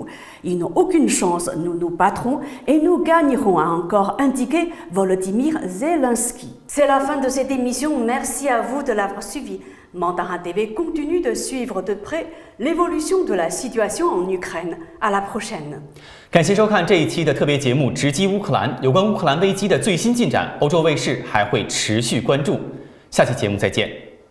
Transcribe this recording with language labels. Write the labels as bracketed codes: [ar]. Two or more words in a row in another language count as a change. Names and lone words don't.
[fr] Ils n'ont aucune chance, nous nous battrons et nous gagnerons, a encore indiqué Volodymyr Zelensky. C'est la fin de cette émission, merci à vous de l'avoir suivi. Mandarin TV continue de suivre de près l'évolution de la situation en Ukraine. À la prochaine. [zh] 感谢收看这一期的特别节目《直击乌克兰》，有关乌克兰危机的最新进展，欧洲卫视还会持续关注。下期节目再见。